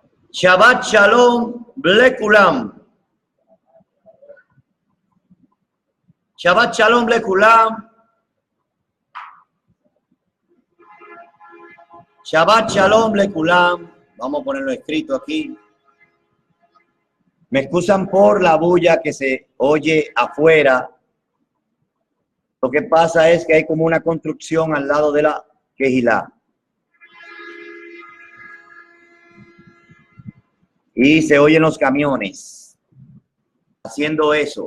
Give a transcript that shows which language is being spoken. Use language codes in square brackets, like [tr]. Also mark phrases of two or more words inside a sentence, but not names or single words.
[he] שבת שלום לכולם. שבת שלום לכולם. שבת שלום לכולם. [es] Vamos a ponerlo escrito aquí. Me excusan por la bulla que se oye afuera. Lo que pasa es que hay como una construcción al lado de la Kehilá. Y se oyen los camiones haciendo eso.